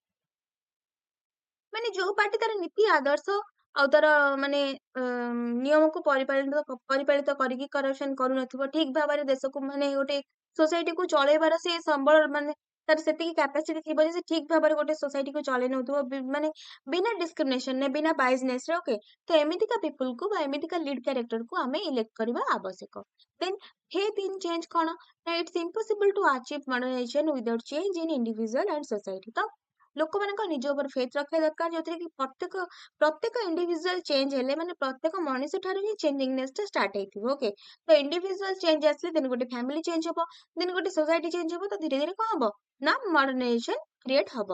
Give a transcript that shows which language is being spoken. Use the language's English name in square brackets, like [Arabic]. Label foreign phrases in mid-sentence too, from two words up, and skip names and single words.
[Odia] ମାନେ ଯୋଉ ପାର୍ଟି ତାର ନୀତି ଆଦର୍ଶ ଆଉ ତାର ମାନେ ନିୟମକୁ ପରିପାଳିତ କରିକି କରପସନ କରୁନଥିବ ଠିକ ଭାବରେ ଦେଶକୁ ମାନେ ଗୋଟେ ସୋସାଇଟିକୁ ଚଳେଇବାର ସେ ସମ୍ବଳ ମାନେ ତାର ସେତିକି କାପାସିଟି ଥିବ ଯେ ସେ ଠିକ ଭାବରେ ଗୋଟେ ସୋସାଇଟିକୁ ଚଳେଇ ନଉଥିବ ମାନେ ବିନା ଡିସ୍କ୍ରିମିନେସନ ବିନା ବାଇଜନେସ ରେ ଓକେ ତ ଏମିତିକା ପିପୁଲକୁ ବା ଏମିତିକା [English] lead characterକୁ [Odia] ଆମେ ଇଲେକ୍ଟ କରିବା ଆବଶ୍ୟକ. [English] ଦେନ୍ faith in change [Odia] କ'ଣ ନା [English] it's impossible to achieve modernization without change in individual and society. [Odia] ତ ଲୋକମାନଙ୍କ ନିଜ ଉପରେ ଫେଥ ରଖିବା ଦରକାର ଯୋଉଥିରେ କି ପ୍ରତ୍ୟେକ [English] individual change [Odia] ହେଲେ ମାନେ ପ୍ରତ୍ୟେକ ମଣିଷ ଠାରୁ ହିଁ ଚେଞ୍ଜିଂନେସ ଟା ଷ୍ଟାର୍ଟ ହେଇଥିବ. ଓକେ ତ [English] individual change [Odia] ଆସିଲେ ଦେନ୍ ଗୋଟେ [English] family change [Odia] ହବ ଦେନ୍ ଗୋଟେ [English] society change [Odia] ହବ ତ ଧୀରେ ଧୀରେ କଣ ହବ ନା [English] modernization create [Odia] ହବ.